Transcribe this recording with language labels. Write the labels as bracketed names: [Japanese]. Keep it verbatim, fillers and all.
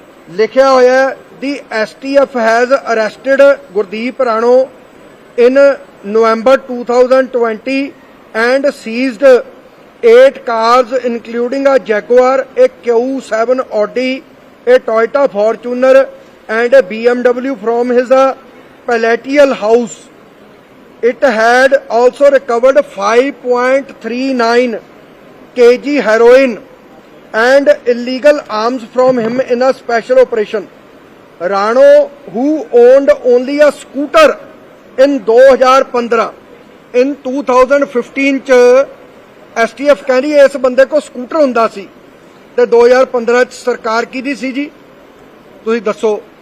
[Punjabi] ਲਿਖਿਆ ਹੋਇਆ ਹੈ [English] The STF has arrested Gurdeep Rano in November two thousand twenty and seized eight cars including a Jaguar, a Q seven Audi, a Toyota Fortuner and a B M W from his uh, palatial house. It had also recovered five point three nine kilograms heroin and illegal arms from him in a special operation. Rano, who owned only a scooter in twenty fifteen, [Punjabi] in twenty fifteen ਚ STF ਕਹਿੰਦੀ ਇਸ ਬੰਦੇ ਕੋਲ scooter ਹੁੰਦਾ ਸੀ ਤੇ ਦੋ ਹਜ਼ਾਰ ਪੰਦਰਾਂ ਚ ਸਰਕਾਰ ਕਿਹਦੀ ਸੀ ਜੀ, ਤੁਸੀਂ ਦੱਸੋ?